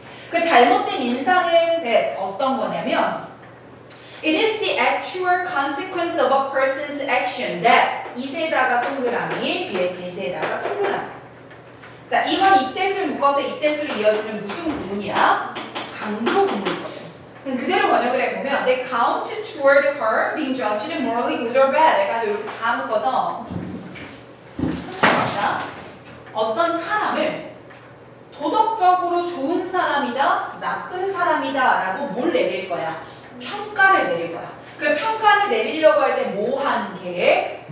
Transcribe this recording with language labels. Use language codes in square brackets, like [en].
[ko] 그 잘못된 인상은 어떤 거냐면 [en] It is the actual consequence of a person's action that [ko] 이세다가 동그라미 뒤에 대세다가 동그라미. 자, 이건 이 뜻을 묶어서 이 뜻으로 이어지는 무슨 구문이야? 강조 구문이거든. 그대로 번역을 해보면 [en] They count toward her being judged morally good or bad. [ko] 약간 이렇게 다 묶어서 천천히 갑시다. 어떤 사람을 도덕적으로 좋은 사람이다, 나쁜 사람이다 라고 뭘 내릴 거야? 평가를 내릴 거야. 그 평가를 내리려고 할 때 뭐 한 게?